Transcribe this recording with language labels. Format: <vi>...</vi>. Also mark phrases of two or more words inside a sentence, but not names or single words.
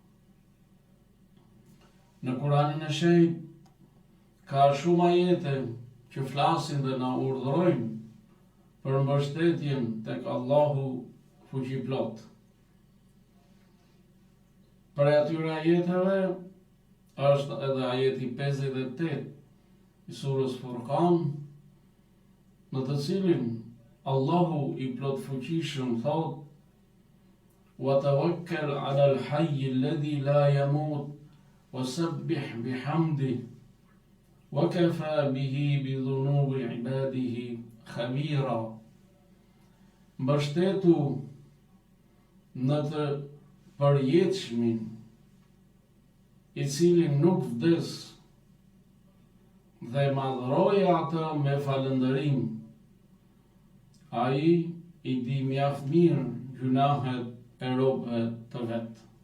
<sq>Në Kuranin e shenjtë ka shumë ajete që flasin dhe na urdhërojnë për mbështetjen tek Allahu fuqiplot. Për atyre ajeteve është edhe ajeti 58 i surës Furqan, në të cilin Allahu i plot fuqishëm thot:</sq> <ar>"وتوكل على الحي الذي لا يموت وسبح بحمده وكفى به بذنوب عباده خبيرا."</ar> <sq>Mbështetu në të përjetshmin, i cili nuk vdes, dhe madhroja atë me falëndërim. Ai i di mjaft mirë gjunahet e robëve të vet.</sq>